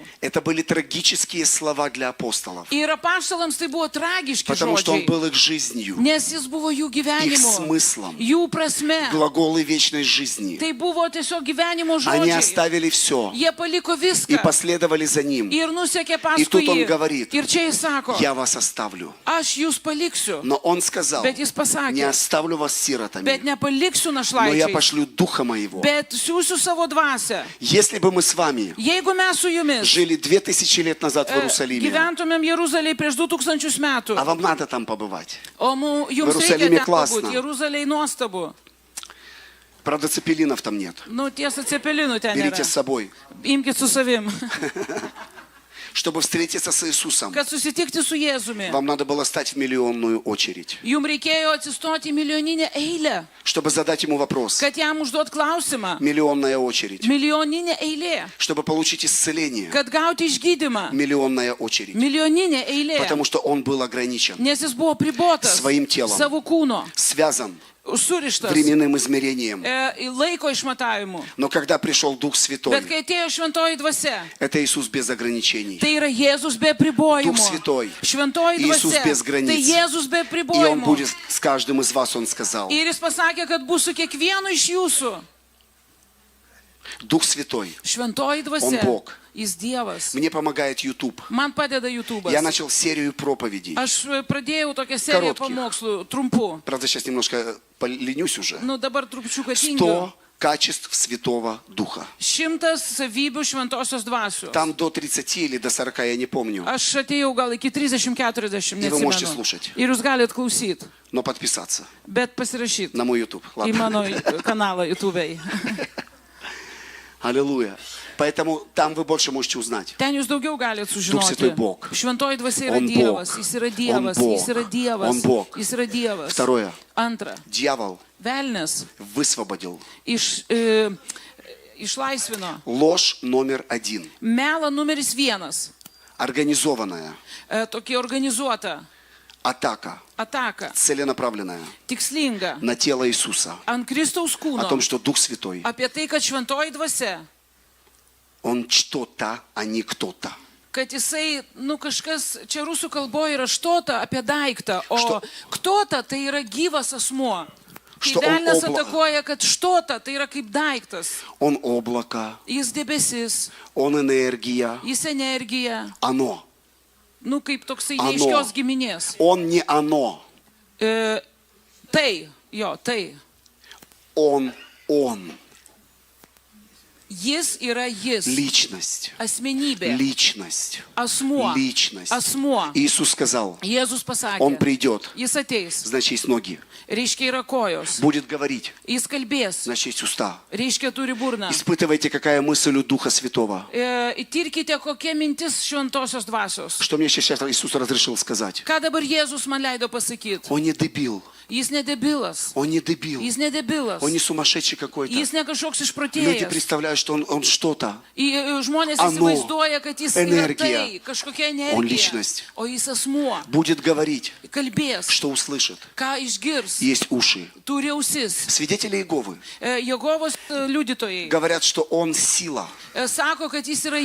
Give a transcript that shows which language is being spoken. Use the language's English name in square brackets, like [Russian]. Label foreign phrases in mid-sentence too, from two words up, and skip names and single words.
[Russian] Это были трагические слова для апостолов. [Lithuanian] Ir apaštalams tai buvo tragiški [Russian] Потому что он [Lithuanian] žodžiai. [Russian] был их жизнью, [Lithuanian] Nes jis buvo jų [Russian] их [Lithuanian] gyvenimu, [Russian] смыслом, [Lithuanian] jų prasme. [Russian] глаголы вечной жизни. [Lithuanian] Tai buvo tiesiog gyvenimo [Russian] Они [Lithuanian] žodžiai. [Russian] оставили все [Lithuanian] Jie paliko [Russian] и [Lithuanian] viską [Russian] последовали за ним. [Lithuanian] Ir nusekė [Russian] И тут [Lithuanian] paskui [Russian] он [Lithuanian] jį. [Russian] говорит, [Lithuanian] Ir čia jis sako, [Russian] я вас оставлю. [Lithuanian] aš jūs paliksiu, [Russian] Но он сказал, [Lithuanian] bet jis [Russian] не [Lithuanian] pasakė, [Russian] оставлю вас [Lithuanian] bet [Russian] сиротами, [Lithuanian] nepaliksiu [Russian] но я [Lithuanian] našlaičiais, [Russian] пошлю Духа Моего. [Lithuanian] bet siūsiu savo dvasę. [Russian] Если бы мы с вами [Lithuanian] Jeigu mes su jumis [Russian] жили 2000 лет назад в Иерусалиме, [Lithuanian] gyventumėm Jeruzalėje prieš 2000 metų, [Russian] а вам надо там побывать. [Lithuanian] o jums reikia Jeruzalėje ten [Russian] klasna. [Lithuanian] pabūt, Jeruzalėje nuostabu. [Russian] Правда, цепелинов там нет. [Lithuanian] Nu, tiesa, cepelinų ten [Russian] Берите [Lithuanian] nėra. [Russian] с собой. [Lithuanian] Imkite su savim. [Russian] Чтобы встретиться с Иисусом, [Lithuanian] Kad susitikti su Jėzumi, [Russian] вам надо было стать в миллионную очередь. [Lithuanian] jums reikėjo atsistoti į milijoninę eilę, [Russian] Чтобы задать ему вопрос. [Lithuanian] kad jam užduot klausimą. [Russian] Миллионная очередь. [Lithuanian] Milijoninė eilė, [Russian] Чтобы получить исцеление. [Lithuanian] kad gauti išgydymą. [Russian] Миллионная очередь. [Lithuanian] Milijoninė eilė, [Russian] Потому что он был ограничен, [Lithuanian] nes jis buvo pribotas [Russian] Своим телом. [Lithuanian] savo kūno, [Russian] связан [Lithuanian] surištas [Russian] временным измерением. [Lithuanian] į laiko išmatavimu. [Russian] Но когда пришел Дух Святой, [Lithuanian] Bet kai atėjo šventoji dvasia, [Russian] это Иисус без ограничений. [Lithuanian] tai yra Jėzus be pribojimų. [Russian] Дух Святой. [Lithuanian] Šventoji [Russian] Иисус [Lithuanian] dvasia, [Russian] без границ. [Lithuanian] tai Jėzus be [Russian] И Он [Lithuanian] pribojimų. [Russian] будет с каждым из вас, Он сказал. [Lithuanian] Ir jis pasakė, kad bus su kiekvienu iš jūsų. [Russian] Дух Святой. [Lithuanian] Šventoji [Russian] Он [Lithuanian] dvasia, [Russian] Бог. [Lithuanian] jis Dievas. [Russian] Мне помогает YouTube. [Lithuanian] Man padeda YouTube'as. [Russian] Я начал серию проповедей. [Lithuanian] Aš pradėjau tokią seriją [Russian] Korotkich. [Lithuanian] pamokslų, trumpų. [Russian] Правда, сейчас немножко поленюсь уже. [Lithuanian] Nu, dabar trupučiuką [Russian] 100 [Lithuanian] tingiu. [Russian] качеств Святого Духа. [Lithuanian] 100 savybių šventosios dvasios. [Russian] Там до 30 или до 40, я не помню. [Lithuanian] Aš atėjau gal iki 30-40, [Russian] И вы можете [Lithuanian] neatsimenu. [Russian] слушать. [Lithuanian] Ir jūs galite klausyti, [Russian] Но подписаться [Lithuanian] bet pasirašyti [Russian] на мой YouTube. [Lithuanian] į [Russian] Ладно. mano kanalą YouTube'ai. Аллилуйя. Поэтому там вы больше можете узнать. [Lithuanian] Ten jūs daugiau galite [Russian] Duch Святой [Lithuanian] sužinoti. [Russian] Бог. [Lithuanian] Šventoji dvasia yra [Russian] Он [Lithuanian] Dievas, [Russian] Бог. [Lithuanian] jis yra [Russian] Он [Lithuanian] Dievas, [Russian] Бог. [Lithuanian] jis yra Dievas, [Russian] Он Бог. [Lithuanian] jis yra Dievas. [Russian] Второе. [Lithuanian] Antra, [Russian] Дьявол [Lithuanian] velnis [Russian] высвободил [Lithuanian] išlaisvino [Russian] ложь номер 1. [Lithuanian] melą numeris 1, [Russian] Организованная [Lithuanian] tokį organizuotą [Russian] атака, [Lithuanian] ataką, [Russian] целенаправленная [Lithuanian] tikslingą, [Russian] на тело Иисуса. [Lithuanian] ant Kristaus [Russian] О [Lithuanian] kūno, [Russian] том, что Дух Святой, [Lithuanian] apie tai, kad šventoji dvasia, [Russian] Он что-то, а не кто-то. [Lithuanian] kad jisai, kažkas, čia rusų kalboje yra štota apie daiktą, o [Russian] Što- [Lithuanian] ktota tai yra gyvas asmuo. Kai [Russian] Что он [Lithuanian] velnias [Russian] obla- [Lithuanian] atakuoja, kad štota tai yra kaip daiktas. [Russian] Он облако, [Lithuanian] Jis debesis, [Russian] Он энергия, [Lithuanian] jis energija, [Russian] оно. [Lithuanian] kaip toksai Ano. neiškios giminės. [Russian] Он не оно, [Lithuanian] Tai, tai. [Russian] Он. [Lithuanian] Jis yra jis. [Russian] Личность. [Lithuanian] Asmenybė. [Russian] Личность. [Lithuanian] Asmuo. [Russian] Личность. [Lithuanian] Asmuo. [Russian] Иисус сказал, [Lithuanian] Jėzus pasakė. [Russian] Он придет, [Lithuanian] Jis ateis. [Russian] значит, есть ноги. [Lithuanian] Reiškia yra kojos. [Russian] Будет говорить, [Lithuanian] Jis kalbės. [Russian] значит, есть уста. [Lithuanian] Reiškia turi burną. [Russian] Испытывайте, какая мысль у Духа Святого. [Lithuanian] Įtirkite, kokia mintis šventosios dvasios. [Russian] Что мне сейчас Иисус разрешил сказать? [Lithuanian] Ką dabar Jėzus man leido pasakyti? [Russian] Он не дебил. [Lithuanian] Jis nedebilas. [Russian] Он не дебил. [Lithuanian] Jis nedebilas. [Russian] Он не сумасшедший какой-то. [Lithuanian] Jis ne kažkoks [Russian] Люди [Lithuanian] išprotėjęs. [Russian] представляют, что он что-то. [Lithuanian] Žmonės Ano. įsivaizduoja, kad jis yra Energija. tai, kažkokia [Russian] Он [Lithuanian] energija. [Russian] личность. [Lithuanian] O jis asmuo. [Russian] Будет говорить, [Lithuanian] Kalbės. [Russian] что услышит. [Lithuanian] Ką išgirs. [Russian] Есть уши. [Lithuanian] Turi ausis. [Russian] Свидетели Иеговы [Lithuanian] Jegovos liudytojai [Russian] говорят, что он сила. [Lithuanian] sako, kad jis yra